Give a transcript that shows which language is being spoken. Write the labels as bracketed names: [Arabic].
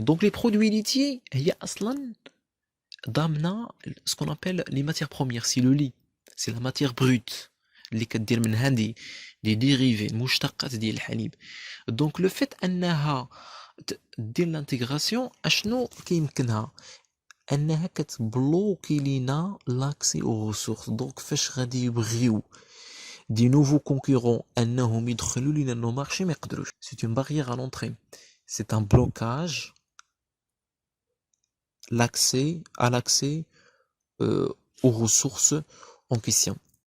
[French] Donc les produits laitiers [Arabic] هي اصلا ضامنه [French] ce qu'on appelle les matières premières, c'est le lait, c'est la matière brute [Arabic] اللي كدير منها دي [French] dérivés [Arabic] مشتقات ديال الحليب. [French] Donc le fait [Arabic] انها دير l'intégration اشنو كيمكنها انها كتبلوكي لينا لاكسي [French] aux ressources. [Arabic] donc فاش غادي يبغيو دي [French] nouveaux concurrents [Arabic] انهم يدخلوا لينا [French] nos marchés [Arabic] ما يقدروش. [French] c'est une barrière à l'entrée, c'est un blocage à l'accès aux ressources en question.